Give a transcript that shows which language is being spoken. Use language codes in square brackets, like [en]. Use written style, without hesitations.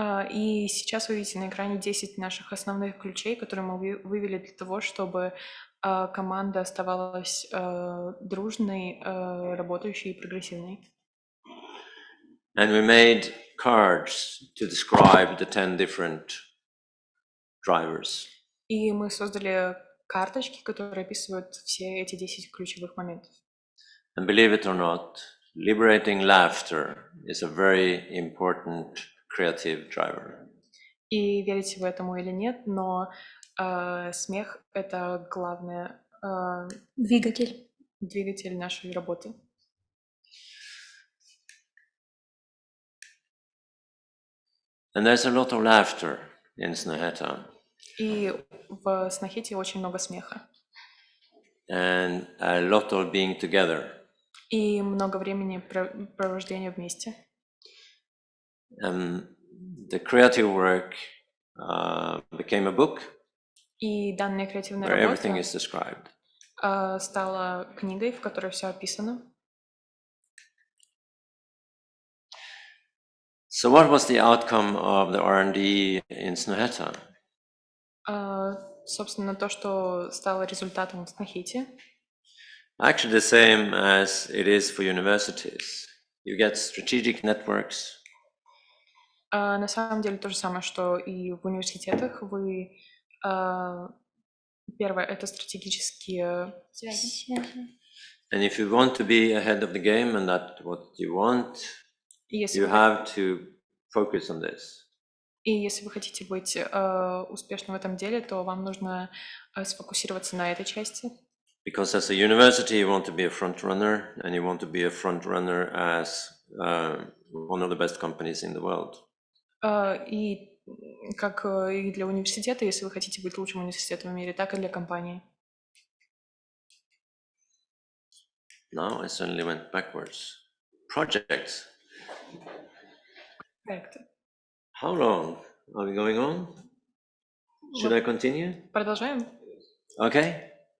[ru] И сейчас вы видите на экране 10 наших основных ключей, которые мы вывели для того, чтобы команда оставалась дружной, работающей и прогрессивной. [en] And we made cards to describe the 10 different drivers. [ru] И мы создали карточки, которые описывают все эти 10 ключевых моментов. [en] And believe it or not, liberating laughter is a very important creative driver. [ru] И верите вы этому или нет, но смех — это главный двигатель нашей работы. [en] And there's a lot of laughter in Snøhetta. [ru] И в Снохете очень много смеха. [en] And a lot of being together. [ru] И много времени провождения вместе. [en] The creative work became a book. [ru] И данная креативная [en] where [ru] работа [en] everything is described. [ru] Стала книгой, в которой все описано. [en] So what was the outcome of the R&D in Snøhetta? [ru] Собственно, то, что стало результатом в Снохете. [en] Actually the same as it is for universities. You get strategic networks. [ru] На самом деле то же самое, что и в университетах. Вы первое — это стратегические Связи. [en] And if you want to be ahead of the game and that's what you want, [ru] Если [en] You [ru] вы, [en] have to focus on this. [ru] и если вы хотите быть успешным в этом деле, то вам нужно сфокусироваться на этой части. [en] Because as a university, you want to be a front runner, and you want to be a front runner as one of the best companies in the world. [ru] И как и для университета, если вы хотите быть лучшим университетом в мире, так и для компании. [en] Now I suddenly went backwards. Projects. [ru] Проекты. [en] How long are we going on? Should I continue? [ru] Продолжаем? [en] Okay.